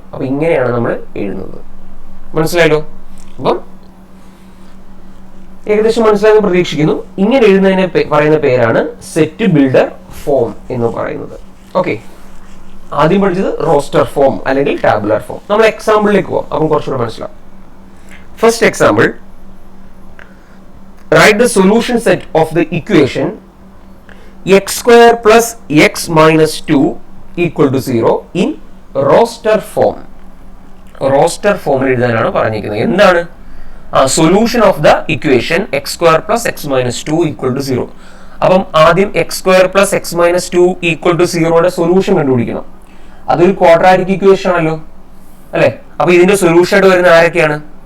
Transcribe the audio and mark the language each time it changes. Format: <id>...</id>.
<ml>അപ്പൊ ഇങ്ങനെയാണ് നമ്മൾ എഴുതുന്നത്. മനസ്സിലായല്ലോ? അപ്പം ഏകദേശം മനസ്സിലായെന്ന് പ്രതീക്ഷിക്കുന്നു. ഇങ്ങനെ എഴുതുന്നതിനെ പറയുന്ന പേരാണ് സെറ്റ് ബിൽഡർ ഫോം എന്ന് പറയുന്നത്. ഓക്കെ, ആദ്യം പഠിച്ചത് റോസ്റ്റർ ഫോം അല്ലെങ്കിൽ ടാബുലാർ ഫോം. നമ്മൾ എക്സാമ്പിളിലേക്ക് പോകാം, അപ്പം കുറച്ചുകൂടെ മനസ്സിലാവും.</ml> <en>First example, write the solution set of the equation x square plus x minus 2 equal to 0 in roster form. Roster</en> <ml>ഫോമിൽ എഴുതാനാണ് പറഞ്ഞിരിക്കുന്നത്. എന്താണ്</ml> <en>Solution of the equation x square plus x minus 2 equal to 0.</en> <ml>അപ്പം ആദ്യം X square plus X minus 2 equal to 0യുടെ solution കണ്ടുപിടിക്കണം. അതൊരു quadratic equation ആണല്ലോ അല്ലെ. അപ്പൊ ഇതിന്റെ സൊല്യൂഷൻ ആയിട്ട് വരുന്ന ആരൊക്കെയാണ്?</ml>